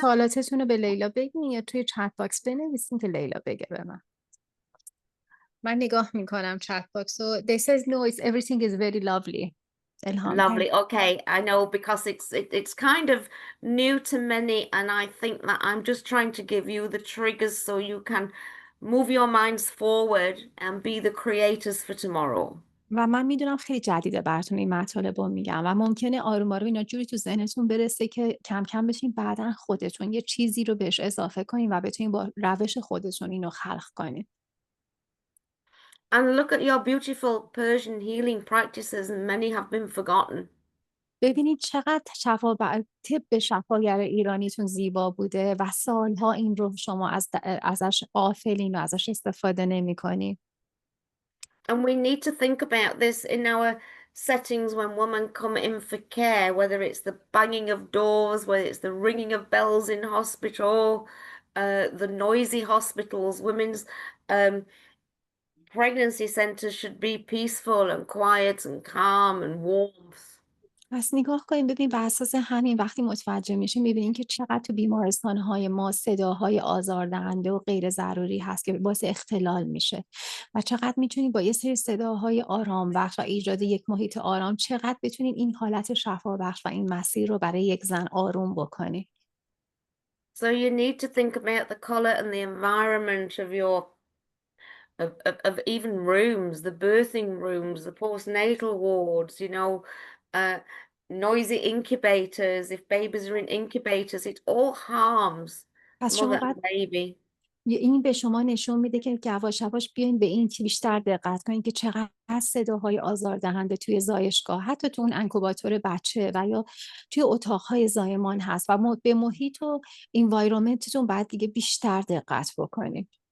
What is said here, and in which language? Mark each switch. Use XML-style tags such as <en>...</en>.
<fa>سوالاتتون رو به لیلا بگین یا توی چت باکس بنویسین که لیلا بگه به من نگاه میکنم چت باکس و</fa> <en>they says no it's everything is very lovely</en> <fa>الهام</fa> <en>Lovely. Okay, I know because it's kind of new to many, and I think that I'm just trying to give you the triggers so you can move your minds forward and be the creators for tomorrow.</en> <fa>و من میدونم خیلی جدیده براتون این مطالب رو میگم و ممکنه آروم آروم اینا جوری تو ذهنتون برسه که کم کم بتونین بعداً خودتون یه چیزی رو بهش اضافه کنین و بتونین با روش خودتون اینو خلق کنین</fa> <en>And look at your beautiful Persian healing practices, and many have been forgotten.</en> <fa>ببینید چقدر طب شفاگر ایرانیتون زیبا بوده و سالها این رو شما ازش غافلین و ازش استفاده نمی‌کنین.</fa> <en>And we need to think about this in our settings when women come in for care, whether it's the banging of doors, whether it's the ringing of bells in hospital, the noisy hospitals. Women's pregnancy centers should be peaceful and quiet and calm and warmth.</en> <fa>پس نگاه کنیم ببین بر اساس همین وقتی متوجه میشیم میبینیم که چقدر تو بیمارستان‌های ما صداهای آزاردهنده و غیر ضروری هست که باعث اختلال میشه و چقدر میتونیم با یه سری صداهای آرام بخش و ایجاد یک محیط آرام چقدر بتونیم این حالت شفا بخش و این مسیر رو برای یک زن آروم بکنیم.</fa> <en>So you need to think about the color and the environment of your of even rooms, the birthing rooms, the postnatal wards, noisy incubators. If babies are in incubators, it all harms</en> <fa>پس شما</fa> <en>mother</en> <fa>باید</fa> <en>and baby.</en> <fa>این به شما نشون میده که یواش یواش بیاین به این بیشتر دقت کنین که چقدر صداهای آزاردهنده توی زایشگاه، حتی تو اون انکوباتور بچه و یا توی اتاقهای زایمان هست و به محیط و انوایرمنتتون باید دیگه بیشتر دقت بکنین.</fa>